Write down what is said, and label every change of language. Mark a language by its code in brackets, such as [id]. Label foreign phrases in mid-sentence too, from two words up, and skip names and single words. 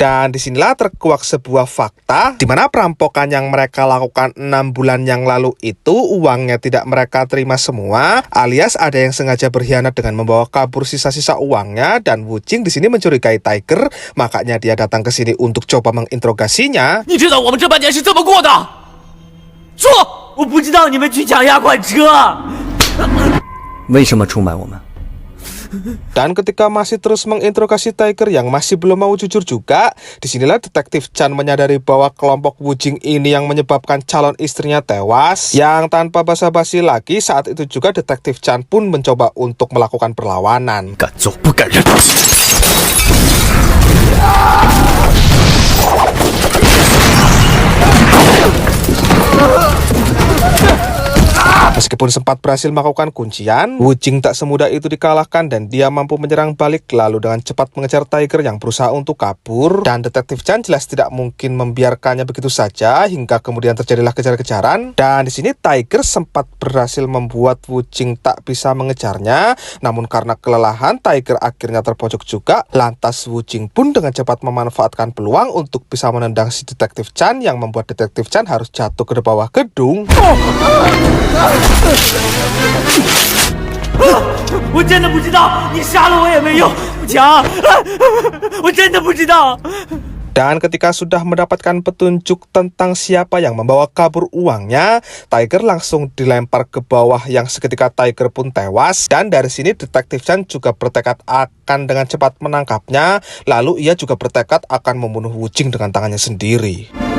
[id] Dan disinilah terkuak sebuah fakta, di mana perampokan yang mereka lakukan 6 bulan yang lalu itu uangnya tidak mereka terima semua, alias ada yang sengaja berkhianat dengan membawa kabur sisa-sisa uangnya. Dan Wu Jing di sini mencurigai Tiger, makanya dia datang ke sini untuk coba menginterogasinya. [zh] 是这么过的？说，我不知道你们去抢押款车。为什么出卖我们？ [id] Dan ketika masih terus menginterogasi Tiger yang masih belum mau jujur juga, disinilah detektif Chan menyadari bahwa kelompok Wujing ini yang menyebabkan calon istrinya tewas. Yang tanpa basa-basi lagi, saat itu juga detektif Chan pun mencoba untuk melakukan perlawanan. [zh] 敢做不敢认。 [id] Meskipun sempat berhasil melakukan kuncian, Wujing tak semudah itu dikalahkan dan dia mampu menyerang balik lalu dengan cepat mengejar Tiger yang berusaha untuk kabur. Dan detektif Chan jelas tidak mungkin membiarkannya begitu saja hingga kemudian terjadilah kejar-kejaran. Dan di sini Tiger sempat berhasil membuat Wujing tak bisa mengejarnya. Namun karena kelelahan, Tiger akhirnya terpojok juga. Lantas Wujing pun dengan cepat memanfaatkan peluang untuk bisa menendang si detektif Chan yang membuat detektif Chan harus jatuh ke bawah gedung. [zh] 我真的不知道，你杀了我也没用，不强，我真的不知道。 [id] Dan ketika sudah mendapatkan petunjuk tentang siapa yang membawa kabur uangnya, Tiger langsung dilempar ke bawah yang seketika Tiger pun tewas. Dan dari sini detektif Chan juga bertekad akan dengan cepat menangkapnya. Lalu ia juga bertekad akan membunuh Wujing dengan tangannya sendiri.